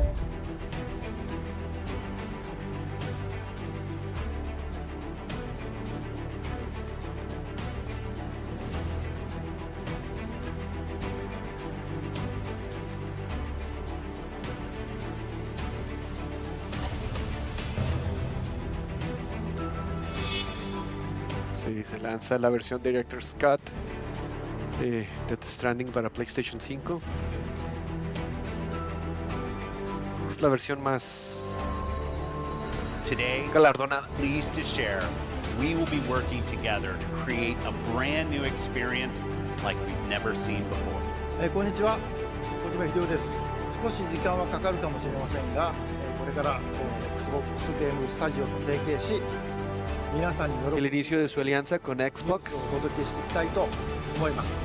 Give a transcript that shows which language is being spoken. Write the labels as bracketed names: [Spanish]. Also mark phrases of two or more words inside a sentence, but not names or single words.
[Spanish] Sí, se lanza la versión Director's Cut de Death Stranding para PlayStation 5. Es la versión más [English] Today, [Spanish] galardonada. [English] pleased to share, we will be working together to create a brand new experience like we've never seen before. [Japanese] こんにちは、小島秀夫です。少し時間はかかるかもしれませんが、これから、Xbox ゲームスタジオと提携し、皆さんに喜 [Spanish] El [Japanese] び [Spanish] inicio de su alianza con [Japanese] を [Spanish] Xbox. [Japanese] お届けしていきたいと思います。